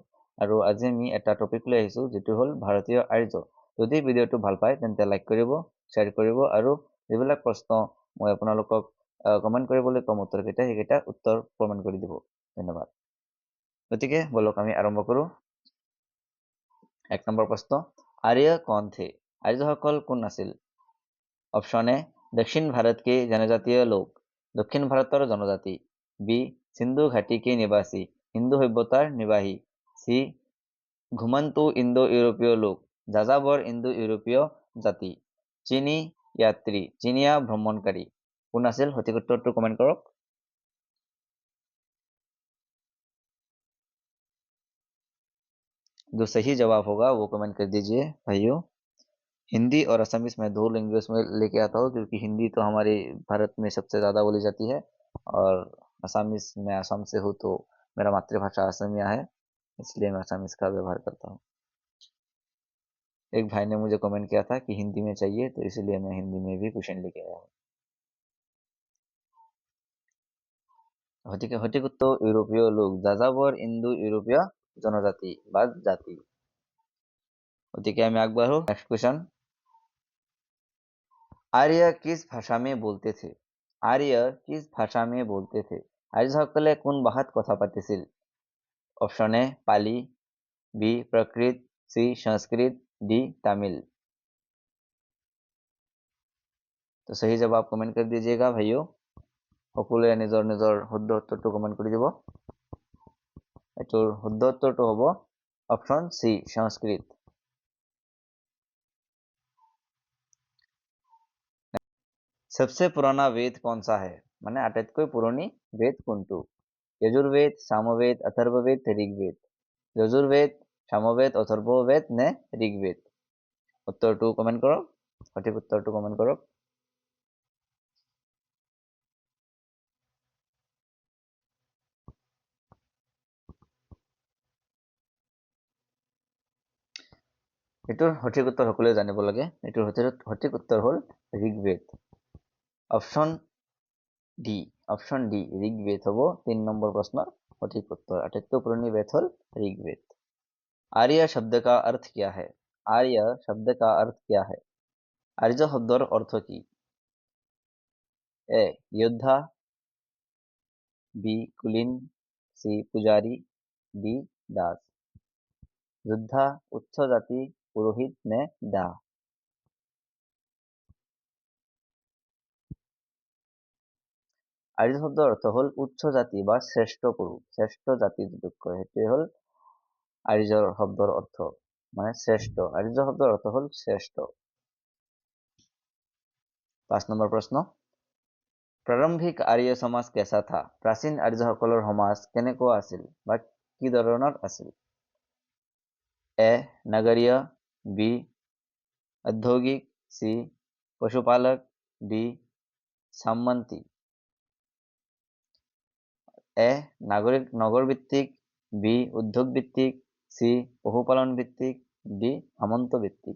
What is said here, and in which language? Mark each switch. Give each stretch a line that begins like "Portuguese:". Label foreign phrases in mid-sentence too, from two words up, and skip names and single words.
Assamese: আৰু আজি আমি এটা টপিক লৈ আহিছোঁ যিটো হ'ল ভাৰতীয় আৰ্য। যদি ভিডিঅ'টো ভাল পায় তেন্তে লাইক কৰিব, শ্বেয়াৰ কৰিব আৰু যিবিলাক প্ৰশ্ন মই আপোনালোকক কমেণ্ট কৰিবলৈ কম উত্তৰকেইটা সেইকেইটা উত্তৰ কমেণ্ট কৰি দিব। ধন্যবাদ। গতিকে বলক আমি আৰম্ভ কৰোঁ। 1 নম্বৰ প্ৰশ্ন,
Hindi: आर्य कौन थे?
Assamese: আৰ্যসকল কোন আছিল? অপশন এ,
Hindi: दक्षिण भारत के जनजातीय लोग,
Assamese: দক্ষিণ ভাৰতৰ জনজাতি।
Hindi: बी, सिंधु घाटी के निवासी,
Assamese: হিন্দু সভ্যতাৰ নিবাসী।
Hindi: सी, घुमन्तु इन्दो यूरोपीय लोग,
Assamese: যাযাবৰ ইন্দো ইউৰোপীয় জাতি।
Hindi: चीनी यात्री,
Assamese: চীনীয়া ভ্ৰমণকাৰী। কোন আছিল? সঠিক উত্তৰটো কমেণ্ট কৰক।
Hindi: जो सही जवाब होगा वो कमेंट कर दीजिए भाइयों। हिंदी और असमीज में 2 लैंग्वेज में लेके आता हूँ क्योंकि हिंदी तो हमारे भारत में सबसे ज़्यादा बोली जाती है और असमीज मैं असम से हूँ तो मेरा मातृभाषा असमिया है, इसलिए मैं असमीज का व्यवहार करता हूँ। एक भाई ने मुझे कमेंट किया था कि हिंदी में चाहिए, तो इसलिए मैं हिंदी में भी क्वेश्चन लेके आया हूँ।
Assamese: সঠিক উত্তর ইউরোপীয় লোক, যাযাবর ইন্দো ইউরোপীয় জনজাতি বা জাতি। ওদিকে আমি আগবাঢ়ো।
English: next question,
Hindi: आर्य किस भाषा में बोलते थे? आर्य किस भाषा में बोलते थे?
Assamese: আৰ্যসকলে কোন ভাষাত কথা পাতিছিল? অপশন এ পালি, বি
Hindi: प्राकृत, सी संस्कृत, डी तमिल। तो सही जवाब कमेंट कर दीजिएगा भाइयों।
Assamese: সকলোৱে নিজৰ নিজৰ শুদ্ধ উত্তৰটো কমেণ্ট কৰি দিব। এইটোৰ শুদ্ধ উত্তৰটো হ'ব অপশন সি সংস্কৃত।
Hindi: सबसे पुराना वेद कौन सा है?
Assamese: মানে আটাইতকৈ পুৰণি বেদ কোনটো? যজুৰ্বেদ, সামবেদ, অথৰ্ববেদ, ঋগ্বেদ। যজুৰ্বেদ, সামবেদ, অথৰ্ববেদ নে ঋগ্বেদ? উত্তৰটো কমেণ্ট কৰক। সঠিক উত্তৰটো কমেণ্ট কৰক। এইটোৰ সঠিক উত্তৰ সকলোৱে জানিব লাগে। এইটোৰ সঠিক উত্তৰ হ'ল ঋগ্বেদ। অপশন ডি ঋগ্বেদ হ'ব 3 নম্বৰ প্ৰশ্নৰ সঠিক উত্তৰ। আটাইতকৈ পুৰণি বেদ হ'ল ঋগ্বেদ।
Hindi: आर्य शब्द का अर्थ क्या है? आर्य शब्द का अर्थ क्या है?
Assamese: আৰ্য শব্দৰ অৰ্থ কি?
Hindi: ए योद्धा, बी कुलीन, सी पुजारी, डी दास।
Assamese: যোদ্ধা, উচ্চ জাতি, পুৰোহিত নে দাস? আৰ্য শব্দৰ অৰ্থ হ'ল উচ্চ জাতি বা শ্ৰেষ্ঠ পুৰুষ, শ্ৰেষ্ঠ জাতি যিটোক কয় সেইটোৱে হ'ল আৰ্যৰ শব্দৰ অৰ্থ, মানে শ্ৰেষ্ঠ। আৰ্য শব্দৰ অৰ্থ হ'ল শ্ৰেষ্ঠ। 5 নম্বৰ প্ৰশ্ন,
Hindi: प्रारंभिक आर्य समाज कैसा था?
Assamese: প্ৰাচীন আৰ্যসকলৰ সমাজ কেনেকুৱা আছিল বা কি ধৰণৰ আছিল? এ নগৰীয়, বি
Hindi: औद्योगिक, सी पशुपालक, डी सामंती।
Assamese: এ নগৰ ভিত্তিক, বি উদ্যোগ ভিত্তিক, সি পশুপালন ভিত্তিক, ডি সামন্ত ভিত্তিক।